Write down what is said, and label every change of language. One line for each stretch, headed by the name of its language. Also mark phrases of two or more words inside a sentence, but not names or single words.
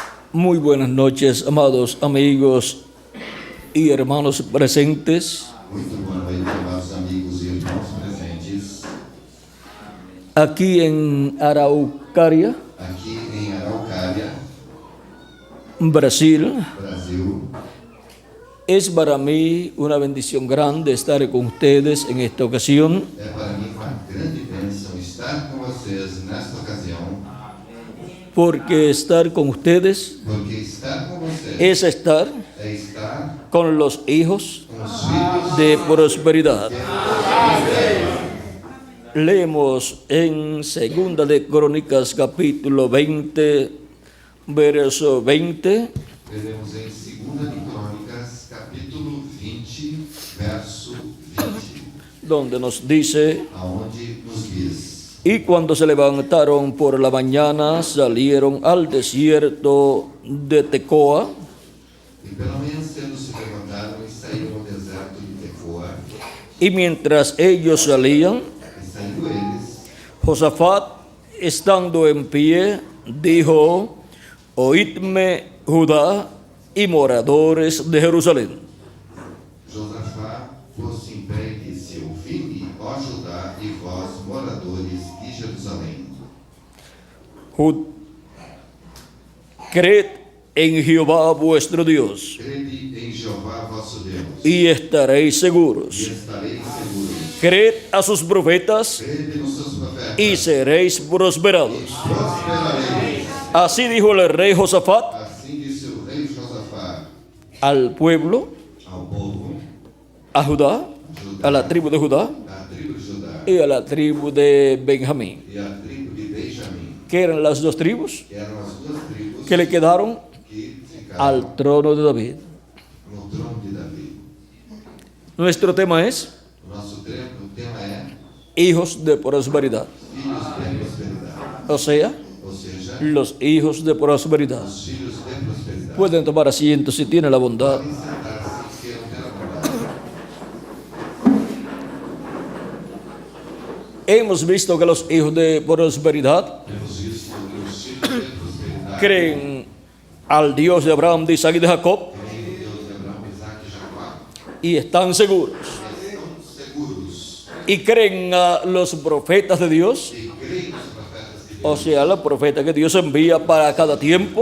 Spanish: Muy buenas noches, amados amigos y hermanos presentes.
Portuguese: Muito boa noite, amados amigos e irmãos presentes.
Spanish: Aquí en Araucaria,
Portuguese: Aqui em Araucária, Brasil. Brasil.
Spanish: Es para mí una bendición grande estar con ustedes en esta ocasión.
Portuguese: É para mim uma grande bênção estar com vocês nesta ocasião,
Spanish: Porque estar con ustedes
Portuguese: porque estar com vocês
Spanish: es estar
Portuguese: é estar
Spanish: con los hijos
Portuguese: com os filhos
Spanish: de prosperidad. Leemos en Segunda de Crónicas, capítulo 20, verso 20.
Portuguese: Lemos em 2 de Crônicas, capítulo 20, verso 20,
Spanish: Donde nos dice:
Portuguese: aonde nos diz:
Spanish: y cuando se levantaron por la mañana, salieron al desierto de Tecoa,
Portuguese: E pela manhã cedo se levantaram e saíram ao deserto de Tecoa.
Spanish: y mientras ellos salían,
Portuguese: E saindo eles,
Spanish: Josafat, estando en pie, dijo: oídme, Judá y moradores de Jerusalén.
Portuguese: Josafá pôs-se em pé e disse: ouvi-me, ó Judá, e vós, moradores de Jerusalém.
Spanish: Creed en Jehová vuestro Dios,
Portuguese: Crede em Jeová vosso Deus,
Spanish: y estaréis
Portuguese: e
Spanish: seguros.
Portuguese: estareis seguros.
Spanish: Creed a sus profetas,
Portuguese: Crede nos seus profetas,
Spanish: y seréis prosperados.
Portuguese: prosperareis.
Spanish: Así dijo el rey Josafat
Portuguese: Assim disse o rei Josafá
Spanish: al pueblo,
Portuguese: ao povo,
Spanish: a Judá, a la tribu de Judá
Portuguese: à tribo de Judá
Spanish: y a la tribu de Benjamín,
Portuguese: e à tribo de Benjamim,
Spanish: que eran las dos tribus
Portuguese: que eram as duas tribos
Spanish: que le quedaron
Portuguese: que ficaram
Spanish: al trono de David.
Portuguese: no trono de Davi.
Spanish: Nuestro tema es
Portuguese: O nosso tema é
Spanish: hijos de prosperidad,
Portuguese: filhos de prosperidade,
Spanish: o sea,
Portuguese: ou seja,
Spanish: los hijos de prosperidad.
Portuguese: os filhos de prosperidade.
Spanish: Pueden tomar asiento si tienen la bondad.
Portuguese: Podem sentar-se se queiram ter a bondade.
Spanish: Hemos visto que los hijos de prosperidad
Portuguese: Temos visto que os filhos de prosperidade
Spanish: creen al Dios de Abraham, de Isaac y de Jacob
Portuguese: creem no Deus de Abraão, Isaac e Jacó,
Spanish: y están seguros.
Portuguese: estão seguros
Spanish: Y creen a los profetas de Dios,
Portuguese: e creem nos profetas de Deus,
Spanish: o sea, los profetas que Dios envía para cada tiempo,